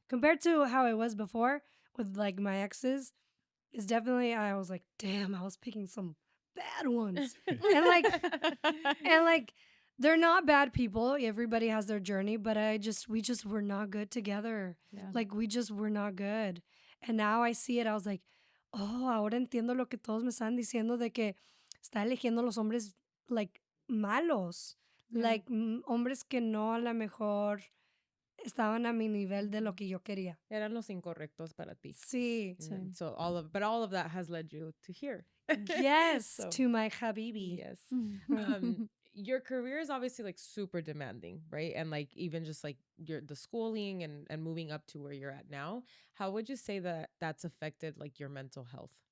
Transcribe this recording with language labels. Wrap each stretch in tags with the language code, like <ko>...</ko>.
<en>Compared to how it was before with like my exes, it's definitely, I was like, damn, I was picking some bad ones. and like they're not bad people. Everybody has their journey, but we just were not good together. Yeah. Like we just were not good. And now I see it, I was like,</en> <es>oh, ahora entiendo lo que todos me están diciendo de que está eligiendo los hombres like malos.</es> <en>Yeah.</en> <es>Like hombres que no a lo mejor estaban a mi nivel de lo que yo quería. Eran los incorrectos para ti. Sí.</es> <en>And so all of that has led you to here. Yes, So, to my habibi. yes. Your career is obviously like super demanding, right? And like even just like the schooling and moving up to where you're at now. How would you say that that's affected like your mental health?</en>